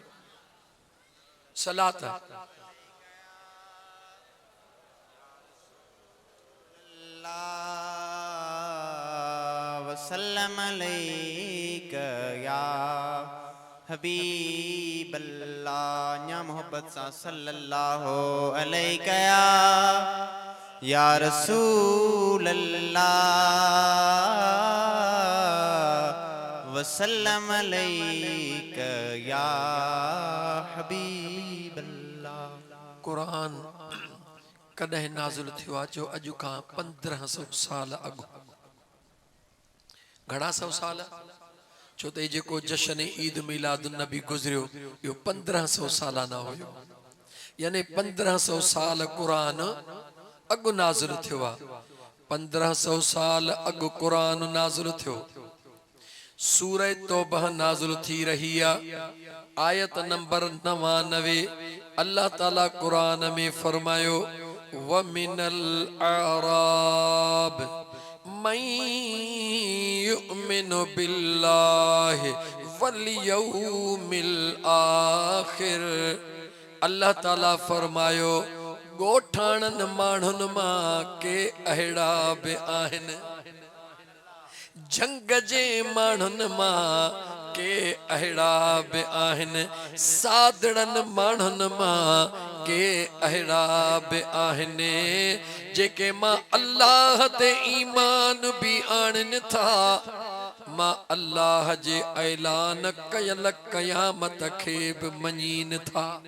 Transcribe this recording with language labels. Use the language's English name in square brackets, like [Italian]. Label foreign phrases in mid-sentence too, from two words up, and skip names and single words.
[Arabic] सलात وسلم عليك يا حبيب الله، يا محبة سا صلى الله عليك يا رسول الله، وسلم عليك يا حبيب الله. [Sindhi] कुरान कॾहिं नाज़िल थियो आहे? जो अॼु खां 1500 साल अॻु। घणा सौ साल? छो त जेको जश्न ईद मिलाद नबी गुज़रियो इहो 1500 सालाना हुयो, यानी 1500 साल कुरान अॻु नाज़िल थियो आहे। 1500 साल अॻु कुरान नाज़िल थियो। सूरह तौबा नाज़िल थी रही आहे, आयत नंबर 99। अल्लाह ताला कुरान में फरमायो [Arabic] ومن الأعراب من يؤمن بالله واليوم الآخر. [Sindhi] अल्लाह ताला फरमायो ॻोठाणनि माण्हुनि मां के अहिड़ा बि आहिनि, जंग जे माण्हुनि मां के अहिड़ा बि आहिनि, सादड़नि माण्हुनि मां के अहिड़ा बि आहिनि जेके मां अल्लाह ते ईमान बि आणनि था, मां अल्लाह जे ऐलान कयल क़यामत खे बि मञीनि था।